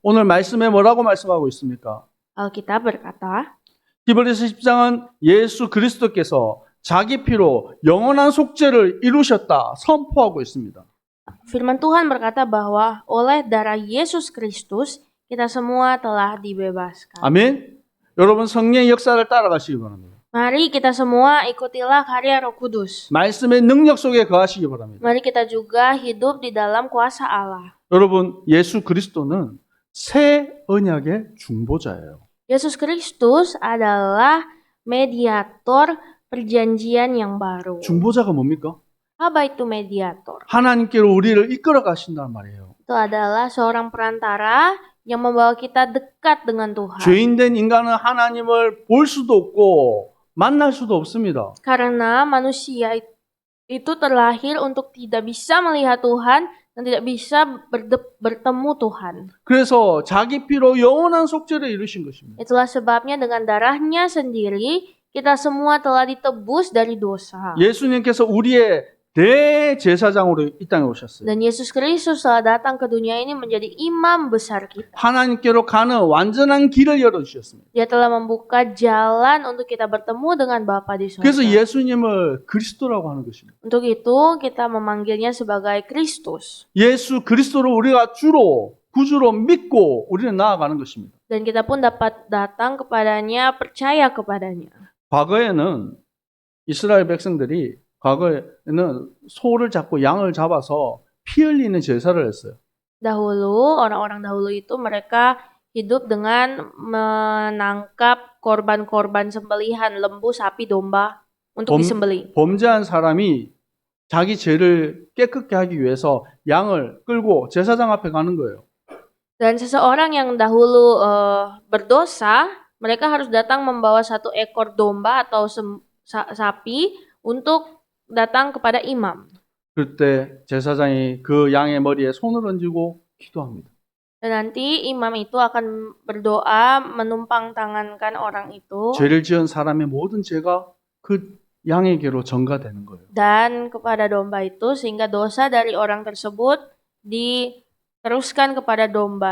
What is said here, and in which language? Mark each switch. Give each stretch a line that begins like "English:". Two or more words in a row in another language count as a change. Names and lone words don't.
Korean: 오늘 말씀에 뭐라고 말씀하고 있습니까?
Indonesian: Alkitab berkata,
Korean: 히브리서 10장은 예수 그리스도께서 자기 피로 영원한 속죄를 이루셨다 선포하고 있습니다.
Indonesian: firman Tuhan berkata bahwa oleh darah Yesus Kristus, kita semua telah dibebaskan.
Korean: 아멘. 여러분 성령의 역사를 따라가시기 바랍니다.
Indonesian: Mari kita semua ikutilah karya Roh Kudus.
Korean: 말씀의 능력 속에 거하시기 바랍니다.
Indonesian: Mari kita juga hidup di dalam kuasa Allah.
Korean: 여러분 예수 그리스도는 새 언약의 중보자예요.
Indonesian: Yesus Kristus adalah mediator perjanjian yang baru.
Korean: 중보자가 뭡니까?
Indonesian: Apa itu mediator?
Korean: 하나님께로 우리를 이끌어 가신다는 말이에요.
Indonesian: Itu adalah seorang perantara yang membawa kita dekat dengan Tuhan.
Korean: 죄인된 인간은 하나님을 볼 수도 없고 만날 수도 없습니다.
Indonesian: Karena manusia itu terlahir untuk tidak bisa melihat Tuhan dan tidak bisa bertemu Tuhan.
Korean: 그래서 자기 피로 영원한 속죄를 이루신 것입니다.
Indonesian: Itulah sebabnya dengan darahnya sendiri kita semua telah ditebus dari dosa.
Korean: 예수님께서 우리의 대제사장으로 이 땅에 오셨어요.
Indonesian: Dan Yesus Kristus telah datang ke dunia ini menjadi imam besar kita.
Korean: 하나님께로 가는 완전한 길을 열어주셨습니다.
Indonesian: Dia telah membuka jalan untuk kita bertemu dengan Bapa di
Korean: 그래서
Indonesian: surga.
Korean: 예수님을 그리스도라고 하는 것입니다.
Indonesian: Untuk itu kita memanggilnya sebagai Kristus.
Korean: 예수 그리스도를 우리가 주로 구주로 믿고 우리는 나아가는 것입니다.
Indonesian: Dan kita pun dapat datang kepadanya, percaya kepadanya.
Korean: 과거에는 이스라엘 백성들이 과거에는 소를 잡고 양을 잡아서 피 흘리는 제사를 했어요.
Indonesian: Dahulu, orang-orang dahulu itu mereka hidup dengan menangkap korban-korban sembelihan, lembu, sapi, domba untuk disembelih.
Korean: 범죄한 사람이 자기 죄를 깨끗게 하기 위해서 양을 끌고 제사장 앞에 가는 거예요.
Indonesian: Dan seseorang yang dahulu berdosa, mereka harus datang membawa satu ekor domba atau sapi untuk datang kepada imam.
Korean: 그때 제사장이 그 양의 머리에 손을 얹고 기도합니다.
Indonesian: Dan nanti imam itu akan berdoa menumpang tangankan orang itu
Korean: 죄를 지은 사람의 모든 죄가 그 양에게로 전가되는 거예요.
Indonesian: dan kepada domba itu sehingga dosa dari orang tersebut diteruskan kepada domba.